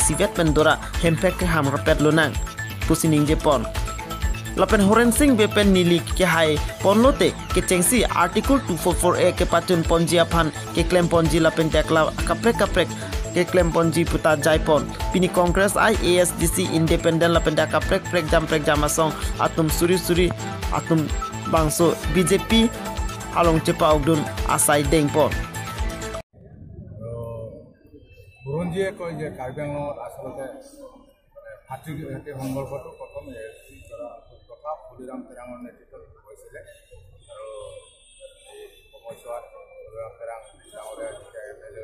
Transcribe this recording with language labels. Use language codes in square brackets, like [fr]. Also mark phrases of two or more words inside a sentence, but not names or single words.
[mjw] sivet pendora hempek ke ham rapet lunang pusining jepon lapen Horen Singh bepen nili ke hai ponlote ke cengsi article 244A ke patun ponji aphan ke claim ponji lapen tekla kaprek ke claim ponji puta jaipon pini Congress IASDC independent lapen kaprek jam asong atum suri atum bangso BJP along cepa ogdun asai dengpon. [as] বুরঞ্জিয়ে কয় যে কাৰ্বি আংলঙত আচলতে ভাতৃ সংঘৰ্ষটো প্ৰথম তথা ফুলিৰাম তেৰাঙৰ নেতৃত্বত হৈছিলে আৰু এই সময়ছোৱাত ফুলিৰাম তেৰাং ডাঙৰীয়া যেতিয়া MLA